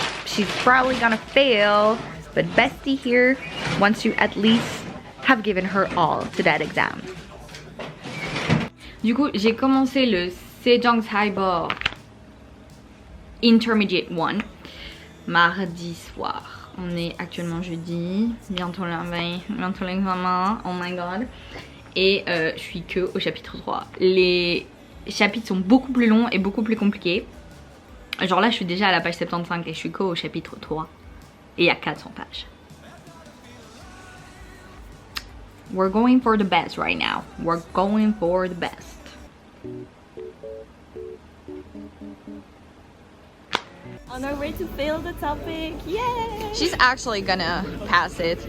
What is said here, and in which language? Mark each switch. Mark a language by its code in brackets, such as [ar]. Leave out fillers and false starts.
[en] She's probably gonna fail, but Bestie here wants to at least have given her all to that exam. [fr] Du coup, j'ai commencé le Sejong Cyber Intermediate 1 mardi soir. On est actuellement jeudi, bientôt le 20, bientôt l'examen, [en] oh my god. [fr] Et je suis que au chapitre 3. Les chapitres sont beaucoup plus longs et beaucoup plus compliqués. Genre là je suis déjà à la page 75 et je suis qu'au chapitre 3. Et il y a 400 pages. [en] We're going for the best right now. We're going for the best. On our way to fail the topic. Yay! She's actually gonna pass it.